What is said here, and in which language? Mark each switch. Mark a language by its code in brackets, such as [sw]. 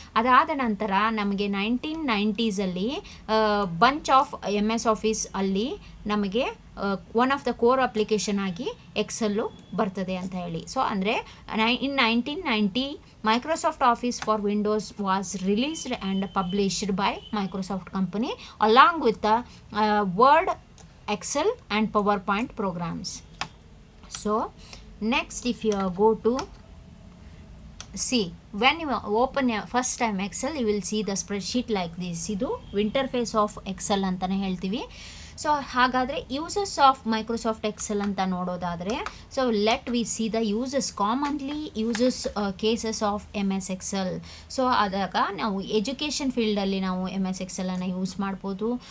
[kn] ಅದಾದ ನಂತರ ನಮಗೆ 1990ಸಲ್ಲಿ ಬಂಚ್ ಆಫ್ MS ಆಫೀಸ್ ಅಲ್ಲಿ ನಮಗೆ one of the core application ಆಗಿ ಎಕ್ಸೆಲ್ಲು ಬರ್ತದೆ ಅಂತ ಹೇಳಿ. [en] So ಅಂದರೆ in 1990 Microsoft Office for Windows was released and published by Microsoft company along with the Word, Excel and PowerPoint programs. So next if you go to see, when you open first time Excel, you will see the spreadsheet like this. ಇದು interface of Excel [kn] ಅಂತಾನೆ ಹೇಳ್ತೀವಿ. [en] so ಹಾಗಾದರೆ uses of Microsoft Excel [kn] ಅಂತ ನೋಡೋದಾದರೆ, [en] So let we see the uses, commonly uses cases of MS Excel. [kn] So ಆದಾಗ ನಾವು education ಫೀಲ್ಡಲ್ಲಿ ನಾವು MS ಎಕ್ಸೆಲನ್ನು ಯೂಸ್ ಮಾಡ್ಬೋದು.